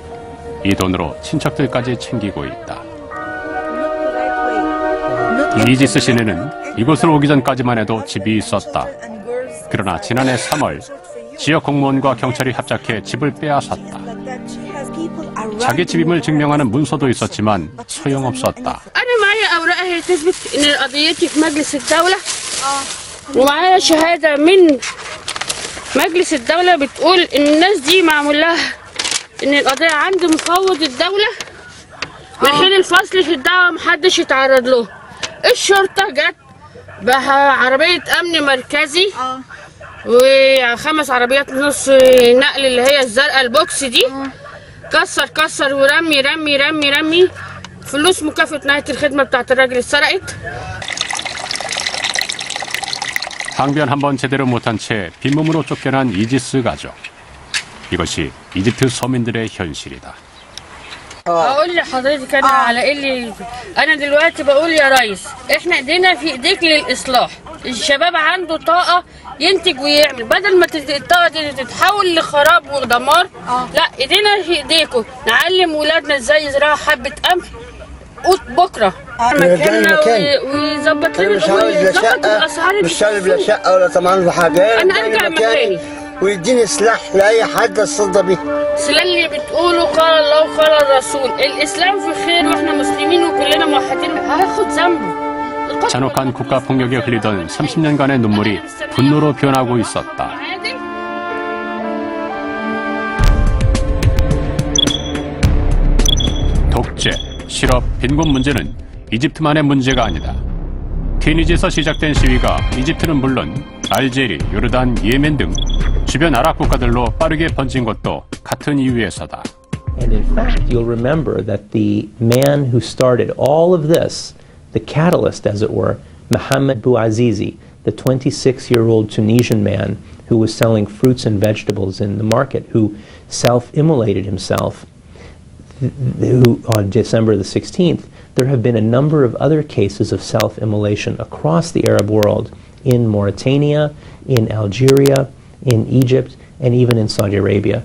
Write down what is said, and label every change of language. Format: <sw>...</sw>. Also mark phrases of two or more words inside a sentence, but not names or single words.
<ko>이 돈으로 친척들까지 챙기고 있다. 이지스 씨네는 이곳으로 오기 전까지만 해도 집이 있었다. 그러나 지난해 3월 지역 공무원과 경찰이 합작해 집을 빼앗았다. 자기 집임을 증명하는 문서도 있었지만 소용없었다.</ko> <ar>أنا معايا أوراق هي تثبت إن قضيتي في مجلس الدولة ومعايا شهادة من مجلس الدولة بتقول إن الناس دي معمول لها إن القضية عند مفوض الدولة من حين الفصل في الدعوة محدش يتعرض له. الشرطة جت بعربية أمن مركزي و5 عربيات نص نقل اللي هي الزرقاء البوكس دي كسر ورمي رمي رمي رمي فلوس مكافأة نهاية الخدمة بتاعت الراجل اتسرقت.</ar> <ko>항변 한 번 제대로 못한 채 빈몸으로 쫓겨난 이지스 가족. 이것이 이집트 서민들의 현실이다.</ko> <ar>اقول لحضرتك انا على اللي انا دلوقتي بقول يا ريس احنا ايدينا في ايديك للاصلاح. الشباب عنده طاقه ينتج ويعمل بدل ما الطاقه دي تتحول لخراب ودمار. لا ايدينا في ايديكم نعلم ولادنا ازاي يزرعوا حبه قمح قوت بكره مكاننا ويظبط لنا ويظبط الاسعار. مش طالب لا شقه ولا طمعان في حاجه. انا ارجع مكاني ويديني سلاح لاي حد اتصدى بيه. سلاح اللي بتقوله قال الله وقال الرسول. الاسلام في خير واحنا مسلمين وكلنا موحدين. هاخد ذنبه.</ar> <ko>잔혹한 국가 폭력에 흘리던 30년간의 눈물이 분노로 변하고 있었다. 독재, 실업, 빈곤 문제는 이집트만의 문제가 아니다. 튀니지에서 시작된 시위가 이집트는 물론 알제리, 요르단, 예멘 등 주변 아랍 국가들로 빠르게 번진 것도 같은 이유에서다.</ko> <en>And in fact, you'll remember that the man who started all of this, the catalyst, as it were, Mohammed Bouazizi, the 26-year-old Tunisian man who was selling fruits and vegetables in the market, who self-immolated himself on December the 16th, there have been a number of other cases of self-immolation across the Arab world, in Mauritania, in Algeria, in Egypt, and even in Saudi Arabia.</en>